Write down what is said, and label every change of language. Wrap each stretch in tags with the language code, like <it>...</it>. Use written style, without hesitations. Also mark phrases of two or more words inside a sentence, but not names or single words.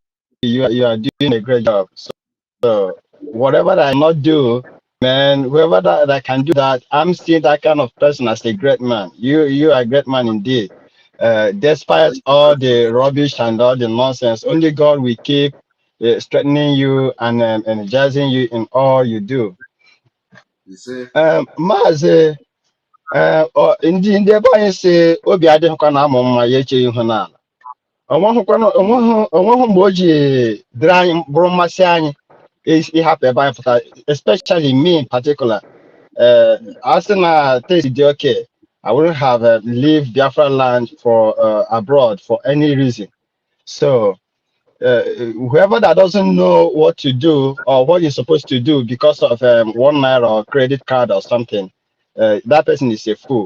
<en>You are doing a great job. So whatever that I not do, man, whoever that can do that, I'm seeing that kind of person as a great man. You are a great man indeed. Despite all the rubbish and all the nonsense, only God will keep strengthening you and energizing you in all you do. You see?</en> <ig>Maazị ndị ebe anyị si obi adịghịkwa na amụ mma ya eche ihu n'ala. Onweghị mgbe o ji dịrị anyị bụrụ mmasị anyị ịhapụ ebe anyị pụta,</ig> <en>especially me in particular.</en> <ig>I sị na taste dị okay,</ig> <en>I wouldn't have leave Biafra land for abroad for any reason. So whoever that doesn't know what to do or what you're supposed to do because of $1 or credit card or something, that person is a fool.</en>